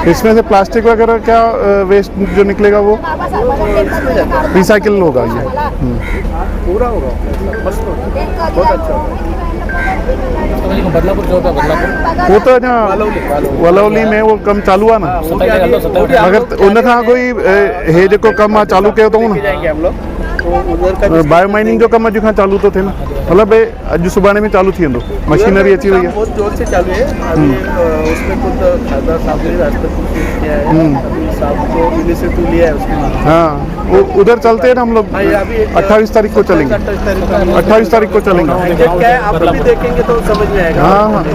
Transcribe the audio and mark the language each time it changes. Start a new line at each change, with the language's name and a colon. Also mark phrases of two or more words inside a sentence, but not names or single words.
Hindi: इसमें से प्लास्टिक वगैरह क्या वेस्ट जो निकलेगा वो रिसाइकिल होगा ये। पूरा होगा, मस्त होगा, बहुत अच्छा होगा। बदलापूर जो होता बदलापूर वो तो ना वलौली में वो कम चालू हुआ ना, वो भी आगे-
Sindhi: मगर उनखां कोई हे जेको कम चालू कयो अथऊं
Hindi: लेके न, जाएंगे हम लोग, तो उधर का जिसका-
English: bio mining
Sindhi: जो कम अॼु खां चालू तो थे न, मतलब अॼु सुभाणे में चालू थी वेंदो, मशीनरी अची वई
Hindi: काम है। बहुत जोर से चालू है अभी। उसमें खुद खासदार साहब ने रास्ते किया है, अभी साहब को इनिशिएटिव लिया है उसमें। हाँ, वो उधर चलते हैं ना हम लोग, हाँ, ये अभी 28 तारीख को चलेंगे, 28 तारीख को चलेंगे। एग्जैक्ट क्या है आप भी देखेंगे तो समझ में आएगा। हाँ, हाँ।